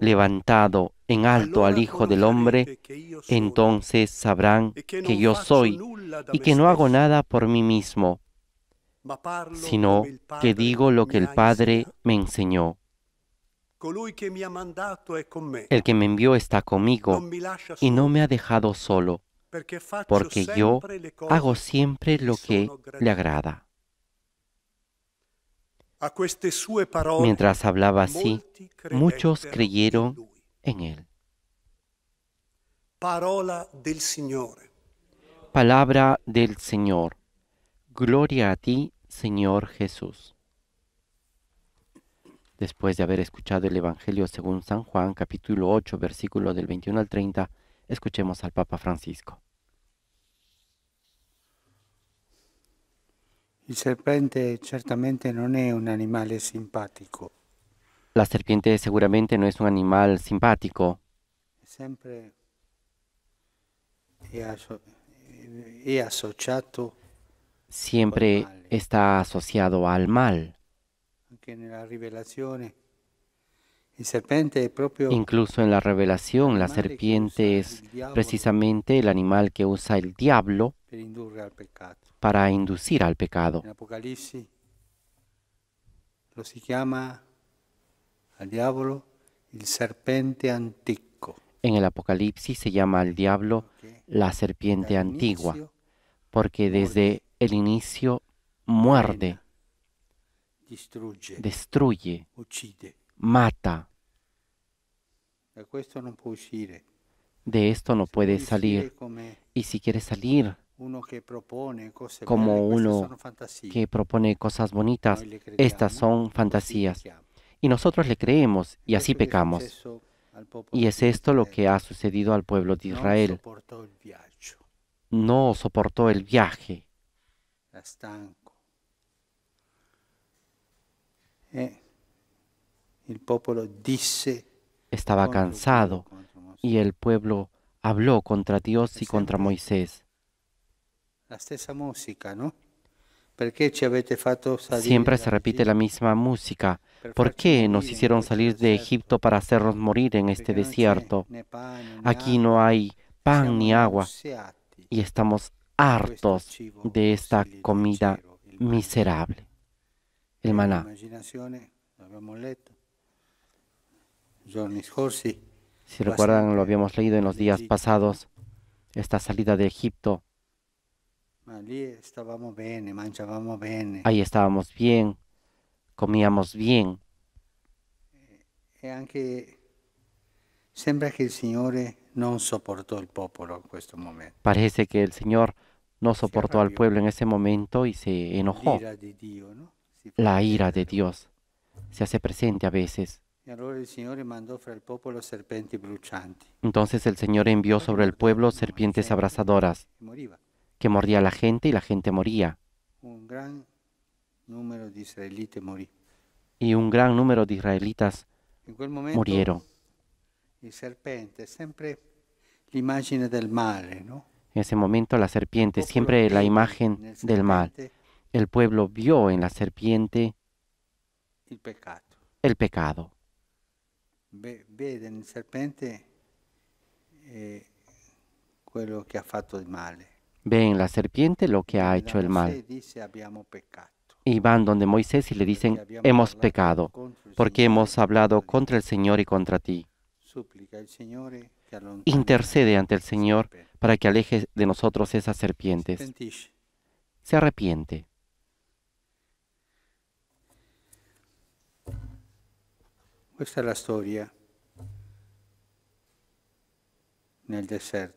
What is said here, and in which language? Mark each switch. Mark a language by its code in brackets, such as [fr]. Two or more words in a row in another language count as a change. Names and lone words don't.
[es] levantado en alto al [it] allora [es] Hijo del Hombre, [it] conoscerete che io sono [es] entonces sabrán [it] e che [es] que [it] non [es] yo [it] faccio [es] soy [it] nulla da [es] y [it] me [es] que no hago [it] stesso, [es] nada por mí mismo, [it] ma parlo [es] sino [it] come il [es] que [it] Padre [es] digo lo que [it] mi [es] el [it] ha [es] Padre [it] insegnato. [es] me enseñó. [it] Colui che mi ha mandato è con me, [es] El que me envió está [it] non [es] conmigo [it] mi lascia [es] y no [it] solo, [es] me ha dejado solo, [it] perché faccio [es] porque yo [it] sempre le [es] hago [it] cose [es] siempre [it] che gli [es] lo que [it] sono [es] le [it] gradite. [es] agrada. [it] A queste sue parole [es] Mientras hablaba así, [it] molti [es] muchos [it] credettero in [es] creyeron [it] lui. [es] en él. [it] Parola del Signore. [es] Palabra del Señor. Gloria a ti, Señor Jesús. Después de haber escuchado el Evangelio según San Juan, capítulo 8, versículo del 21 al 30, escuchemos al Papa Francisco. [it] Il serpente certamente non è un animale simpatico, [es] La serpiente seguramente no es un animal simpático, [it] sempre è associato [es] siempre está asociado al mal. [it] anche nella rivelazione, Il serpente è proprio [es] Incluso en la revelación, la serpiente es precisamente el animal que usa el diablo [it] per indurre al peccato. [es] para inducir al pecado. [it] In Apocalisse lo si chiama al diavolo il serpente antico. [es] En el Apocalipsis se llama al diablo [it] Perché [es] la serpiente antigua, [it] dall'inizio [es] porque desde el inicio muerde, [it] distrugge, [es] destruye, [it] uccide. [es] mata. [it] Da questo non può uscire. [es] De esto no [it] Se [es] puede [it] vuoi [es] salir. [it] uscire come [es] Y si quiere salir [it] uno che propone cose [es] como [it] belle, queste [es] uno [it] sono fantasie. [es] que propone cosas bonitas, [it] Noi le crediamo, [es] estas son [it] così [es] fantasías. [it] pecchiamo. [es] Y nosotros le creemos y así [it] Questo che è [es] pecamos. [it] successo al popolo [es] Y es [it] di [es] esto lo [it] Israele. [es] que ha sucedido al pueblo de [it] Non [es] Israel. [it] sopportò il viaggio, [es] No soportó el viaje, [it] era stanco. E il popolo disse [es] estaba [it] contro Dio, [es] cansado [it] contro Mosè. [es] y el pueblo habló contra Dios y contra Moisés. [it] La stessa musica, no? Perché ci avete fatto salire [es] Siempre se repite la [it] dall'Egitto? [es] misma música. [it] Per [es] ¿Por [it] farci [es] qué [it] morire [es] nos [it] in [es] hicieron [it] questo [es] salir de [it] deserto? [es] Egipto para hacernos morir en este [it] Perché non c'è [es] desierto? [it] né pane, né [es] Aquí [it] acqua. [es] no hay pan [it] Siamo [es] ni agua [it] nauseati [es] y estamos [it] di questo [es] hartos [it] cibo [es] de esta [it] così [es] comida [it] leggero, il maná. [es] miserable. El maná. [it] L'immaginazione, l'abbiamo letto giorni scorsi, [es] Si [it] va [es] recuerdan, lo [it] sempre [es] habíamos leído en los días [it] all'Egitto, [es] pasados, esta salida de Egipto. [it] ma lì stavamo bene, mangiavamo bene. [es] Ahí estábamos bien, comíamos bien. [it] E anche sembra che il Signore non sopportò il popolo in questo momento. [es] Parece que el Señor no soportó al pueblo en ese momento y se enojó. [it] L'ira di Dio, no? Si fa [es] La ira de [it] vedere. [es] Dios se hace presente a veces. [it] E allora il Signore mandò fra il popolo serpenti brucianti. [es] Entonces el Señor envió sobre el pueblo serpientes abrasadoras [it] E moriva. [es] que mordía a la gente y la gente moría. [it] Un gran numero di israeliti morì. [es] Y un gran número de israelitas [it] In quel momento [es] murieron. [it] il serpente è sempre l'immagine del male, no? [es] En ese momento la serpiente, [it] Il popolo [es] siempre la [it] vede [es] imagen [it] nel [es] del mal. [it] serpente [es] El pueblo vio en la serpiente [it] il peccato. [es] el pecado. [it] Vede nel serpente quello che ha fatto il male. [es] Ve en la serpiente lo que ha [it] Viene [es] hecho [it] da [es] el [it] Mosè [es] mal. [it] e dice abbiamo peccato. [es] Y van donde Moisés y le dicen, [it] Perché abbiamo [es] hemos [it] parlato [es] pecado, [it] contro il [es] porque [it] Signore [es] hemos [it] e [es] hablado [it] contro di [es] contra el [it] te. [es] Señor y contra ti. [it] Supplica il Signore che allontani [es] Intercede [it] la [es] ante el Señor [it] serpente. [es] para que aleje de nosotros esas [it] Si [es] serpientes. [it] pentisce. [es] Se arrepiente. [it] Questa è la storia nel deserto.